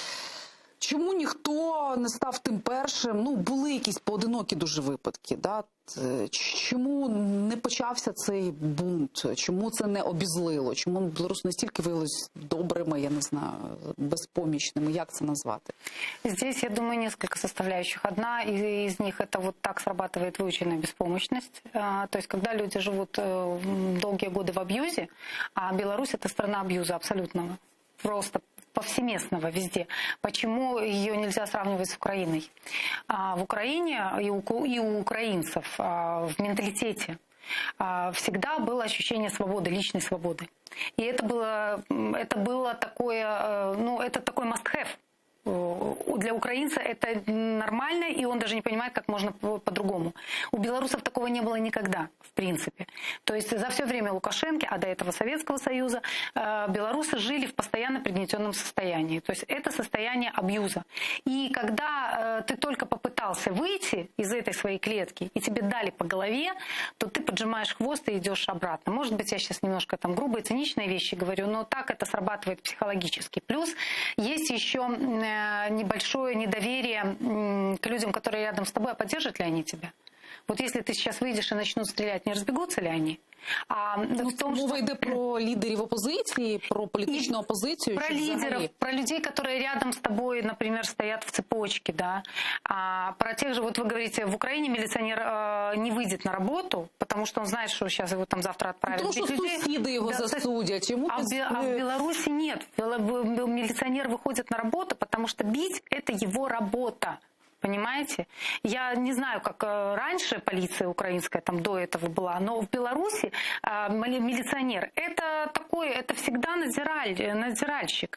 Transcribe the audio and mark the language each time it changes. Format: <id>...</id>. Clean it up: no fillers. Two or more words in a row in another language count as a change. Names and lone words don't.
<uk>Чому ніхто не став тим першим? Були якісь поодинокі дуже випадки. Да? Чому не почався цей бунт? Чому це не обізлило? Чому білоруси настільки виявилися добрими, я не знаю, безпомічними? Як це назвати?</uk> <ru>Здесь, я думаю, несколько составляющих. Одна из них – это вот так срабатывает выученная беспомощность. То есть, когда люди живут долгие годы в абьюзе, а Беларусь – это страна абьюза абсолютного, просто повсеместного везде. Почему ее нельзя сравнивать с Украиной? В Украине и у украинцев в менталитете всегда было ощущение свободы, личной свободы. И это было такое, это такой must-have. Для украинца это нормально, и он даже не понимает, как можно по-другому. У белорусов такого не было никогда, в принципе. То есть за все время Лукашенко, а до этого Советского Союза, белорусы жили в постоянно пригнетенном состоянии. То есть это состояние абьюза. И когда ты только попытался выйти из этой своей клетки, и тебе дали по голове, то ты поджимаешь хвост и идешь обратно. Может быть, я сейчас немножко там грубые, циничные вещи говорю, но так это срабатывает психологически. Плюс есть еще небольшой большое недоверие к людям, которые рядом с тобой, а поддержат ли они тебя? Вот если ты сейчас выйдешь и начнут стрелять, не разбегутся ли они? А в том,</ru> <uk>Мова йде про лідерів опозиції, про політичну опозицію. про чи</uk> <ru>лидеров,</ru> <uk>взагалі?</uk> <ru>про людей, которые рядом с тобой, например, стоят в цепочке, да. Про тех же, вот вы говорите, в Украине милиционер не выйдет на работу, потому что он знает, что сейчас его там завтра отправят.</ru> <uk>Тому що</uk> <ru>бить людей.</ru> <uk>сусіди його</uk> <ru>Да,</ru> <uk>засудять. Йому</uk> <ru>А в Беларуси нет. Милиционер выходит на работу, потому что бить – это его работа. Понимаете? Я не знаю, как раньше полиция украинская там до этого была, но в Беларуси милиционер это всегда надзиральщик.</ru>